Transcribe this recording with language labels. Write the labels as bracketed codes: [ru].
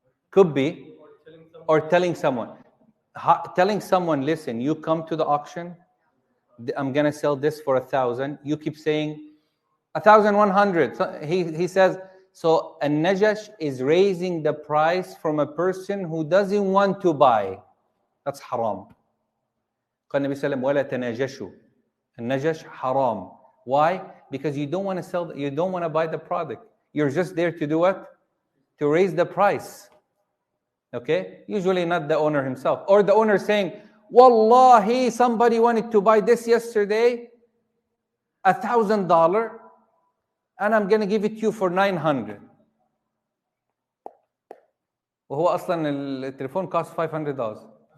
[en] Could be. Or telling someone. Telling someone, listen, you come to the auction, I'm going to sell this for 1,000. You keep saying 1,100. So he says, so a najash is raising the price from a person who doesn't want to buy. That's haram. [ar] قال النبي صلى الله عليه وسلم ولا تناجشوا. [en] النجش haram. Why? Because you don't want to sell, you don't want to buy the product. You're just there to do what? To raise the price. Okay? Usually not the owner himself. Or the owner saying, Wallahi, somebody wanted to buy this yesterday, $1,000, and I'm going to give it to you for 900. [ar] وهو أصلا التليفون cost $500.